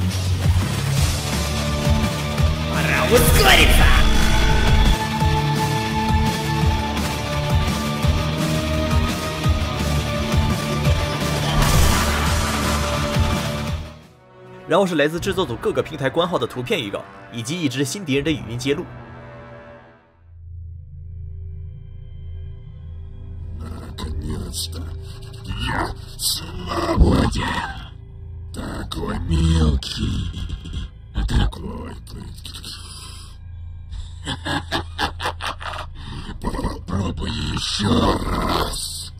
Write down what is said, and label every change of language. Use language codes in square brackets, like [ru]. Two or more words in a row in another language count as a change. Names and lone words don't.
[ru] Пора ускориться! [zh] 然后是来自制作组各个平台官号的图片预告，以及一支新敌人的语音揭露。 [ru] Наконец-то я свободен. Такой мелкий, такой попробуй еще раз.